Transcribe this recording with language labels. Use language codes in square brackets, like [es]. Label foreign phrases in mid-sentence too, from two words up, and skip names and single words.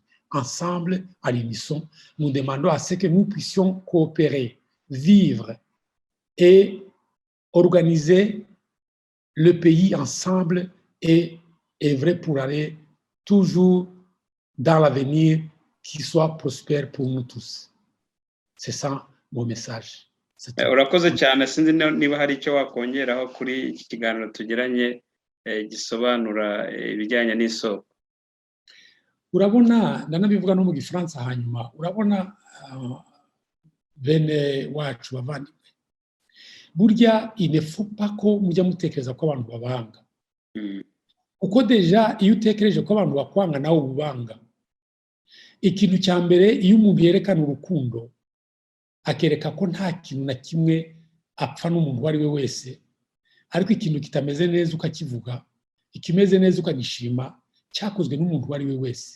[fr] Ensemble, à l'unisson, nous demandons à ce que nous puissions coopérer, vivre et organiser le pays ensemble et œuvrer pour aller toujours dans l'avenir qui soit prospère pour nous tous. C'est ça mon message. [rw] Urakoze cyane. Sinzi niba hari icyo wakongeraho kuri iki kiganiro tugiranye gisobanura ibijyanye n'isoko. Urabona, ndanabivuga no mu Gifaransa hanyuma, urabona bene wacu bavandimwe, burya [fr] il ne faut pas [rw] ko mujya mutekereza ko abantu babanga, kuko deja iyo utekereje ko abantu bakwanga nawe ubanga. Ikintu cya mbere, iyo umuntu yerekana urukundo akereka ko nta kintu na kimwe apfa n'umuntu uwo ari we wese, ariko ikintu kitameze neza ukakivuga, ikimeze neza ukagishima, cyakozwe n'umuntu uwo ari we wese.